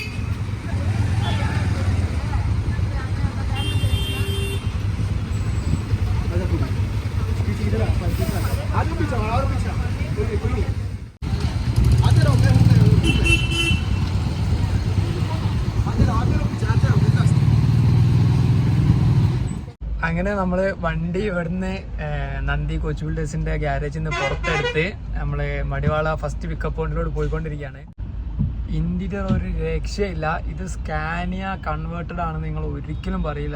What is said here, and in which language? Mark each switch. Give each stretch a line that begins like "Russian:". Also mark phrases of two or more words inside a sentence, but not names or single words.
Hindi: आजा पूरा पीछे, इधर आ जाओ पीछे और पीछे कोई नहीं आते रहो.
Malayalam: അങ്ങനെ നമ്മൾ വണ്ടി ഇവിടുന്ന് നന്ദി കോച്ച് ബിൽഡേഴ്സിന്റെ ഗ്യാരേജിൽ നിന്ന് പുറത്തെടുത്ത് നമ്മൾ മടിവാള
English: first pickup point
Malayalam: പോയിക്കൊണ്ടിരിക്കുകയാണ്. ഇന്റീരിയർ ഒരു രക്ഷയില്ല. ഇത് സ്കാനിയ കൺവേർട്ടഡ് ആണെന്ന് നിങ്ങൾ ഒരിക്കലും പറയില്ല.